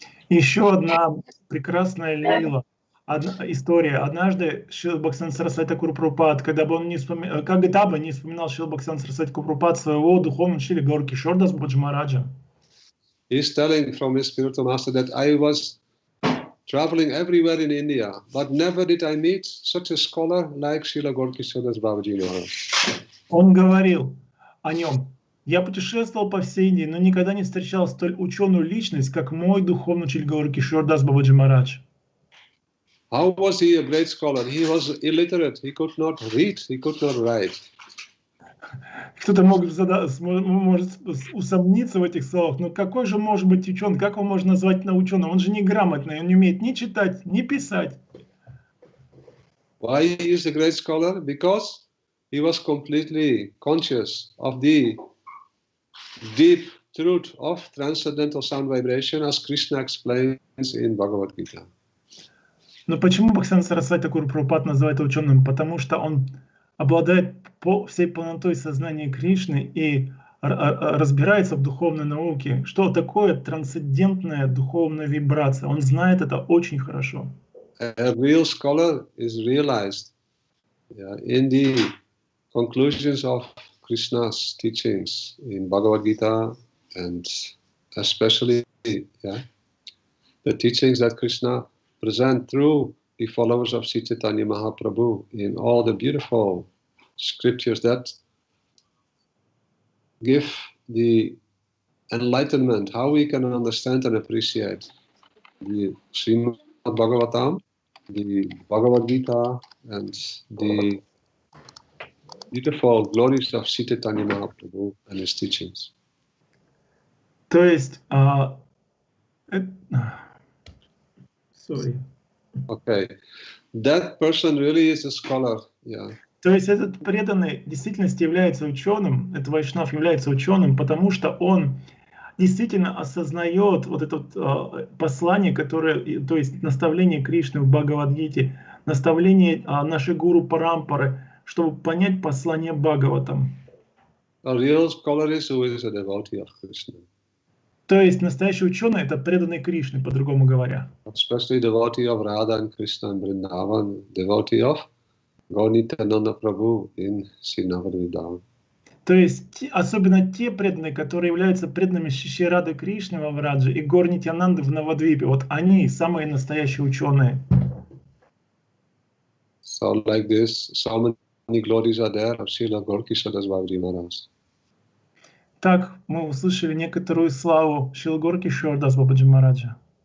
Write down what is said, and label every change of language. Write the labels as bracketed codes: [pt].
[ru] Еще одна прекрасная лила, история. Однажды Шрила Бхактисиданта Сарасвати Тхакур Прабхупад, когда бы не вспоминал Шрила Бхактисиданта Сарасвати Тхакур Прабхупад своего духовного учителя Гаур-Кишор Дас Бабаджи Махараджа. [en] He's telling from his spiritual master that I was traveling everywhere in India, but never did I meet such a scholar like Srila Gaur-Kishore Das Babaji Maharaj. [ru] Он говорил о нем: я путешествовал по всей Индии, но никогда не встречал столь ученую личность, как мой духовный учитель Гаур-Кишор Дас Бабаджи Махарадж. [en] How was he a great scholar? He was illiterate. He could not read. He could not write. [ru] Кто-то может усомниться в этих словах, но какой же может быть ученый, как его можно назвать ученым? Он же неграмотный, он не умеет ни читать, ни писать. [en] Why he is a great scholar? Because he was completely conscious of the deep truth of transcendental sound vibration, as Krishna explains in Bhagavad Gita. [ru] Но почему Бхактисиданта Сарасвати Тхакур Прабхупад называет его ученым? Потому что он обладает всей полнотой сознания Кришны и разбирается в духовной науке. Что такое трансцендентная духовная вибрация? Он знает это очень хорошо. [en] A real scholar is realized in the conclusions of Krishna's teachings in Bhagavad Gita, and especially the teachings that Krishna present through the followers of Sri Chaitanya Mahaprabhu in all the beautiful scriptures that give the enlightenment, how we can understand and appreciate the Srimad Bhagavatam, the Bhagavad Gita, and the beautiful glories of Sri Chaitanya Mahaprabhu and his teachings. [ru] То есть, [en] sorry. Okay, that person really is a scholar, yeah. [ru] То есть этот преданный в действительности является ученым, этот вайшнав является ученым, потому что он действительно осознает вот это послание, которое, то есть наставление Кришны в Бхагавад-гите, наставление нашей гуру Парампары, чтобы понять послание Бхагаватам. [en] A real scholar is who is a devotee of Krishna. [ru] То есть настоящий ученый — это преданный Кришны, по-другому говоря. [en] Especially devotee of Radha and Krishna and Vrindavan, devotee of Gaur-Nityananda Prabhu in Sri Navadvipan. [ru] То есть особенно те преданные, которые являются преданными Шри Рады Кришны во Враджи и Гаур-Нитьянанды в Навадвипе, вот они самые настоящие ученые. [en] So like this, so many glories are there of Srila Gaur-Kishore Das Babaji Maharaj. [ru] Так мы услышали некоторую славу Шрила Gaur-Kishore Das Babaji Махараджа.